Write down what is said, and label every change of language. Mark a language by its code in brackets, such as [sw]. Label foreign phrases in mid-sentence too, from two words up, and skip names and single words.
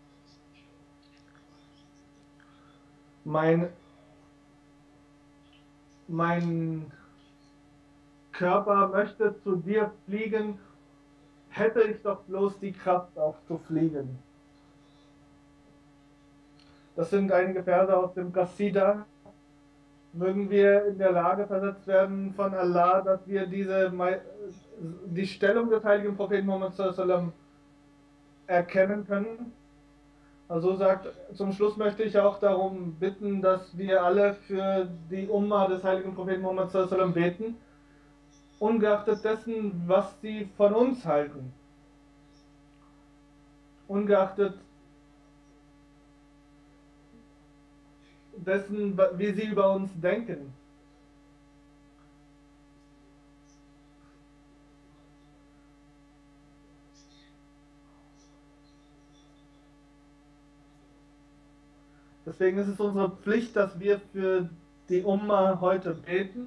[de] Mein Körper möchte zu dir fliegen, hätte ich doch bloß die Kraft auch zu fliegen. Das sind einige Verse aus dem Qasida. Mögen wir in der Lage versetzt werden von Allah, dass wir die Stellung des heiligen Propheten Muhammad [ar] صلى الله عليه وسلم [de] erkennen können. Also zum Schluss möchte ich auch darum bitten, dass wir alle für die Umma des heiligen Propheten Muhammad [ar] صلى الله عليه وسلم [de] beten, ungeachtet dessen, was sie von uns halten. Ungeachtet dessen, wie sie über uns denken. Deswegen ist es unsere Pflicht, dass wir für die Umma heute beten.